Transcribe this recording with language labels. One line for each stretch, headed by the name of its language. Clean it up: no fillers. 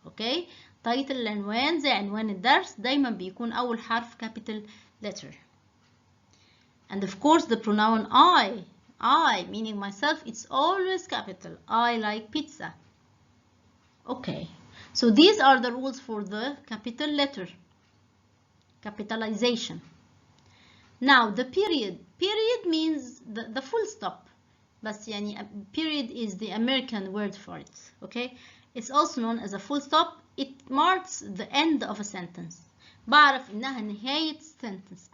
Arabic: اوكي، title العنوان زي عنوان الدرس دايما بيكون أول حرف capital letter.
English: And of course the pronoun I meaning myself, it's always capital. I like pizza. Okay, so these are the rules for the capital letter capitalization. Now the period means the full stop. بس يعني period is the American word for it. Okay, it's also known as a full stop. It marks the end of a sentence.
Arabic: بعرف إنها نهاية sentence.